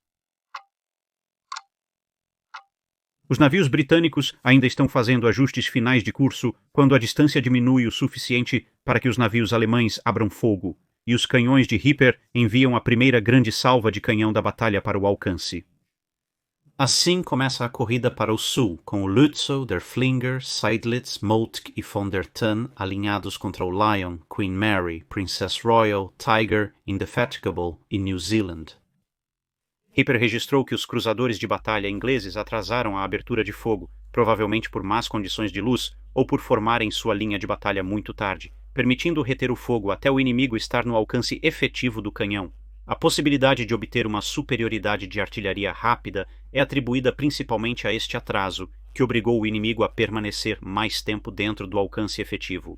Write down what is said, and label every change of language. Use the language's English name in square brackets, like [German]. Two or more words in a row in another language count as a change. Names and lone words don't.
[Portuguese] Os navios britânicos ainda estão fazendo ajustes finais de curso quando a distância diminui o suficiente para que os navios alemães abram fogo, e os canhões de Hipper enviam a primeira grande salva de canhão da batalha para o alcance. Assim começa a corrida para o sul, com o Lützow, der Flinger, Seydlitz, Moltke e von der Thun alinhados contra o Lion, Queen Mary, Princess Royal, Tiger, Indefatigable e New Zealand. Hipper registrou que os cruzadores de batalha ingleses atrasaram a abertura de fogo, provavelmente por más condições de luz ou por formarem sua linha de batalha muito tarde, permitindo reter o fogo até o inimigo estar no alcance efetivo do canhão. A possibilidade de obter uma superioridade de artilharia rápida é atribuída principalmente a este atraso, que obrigou o inimigo a permanecer mais tempo dentro do alcance efetivo.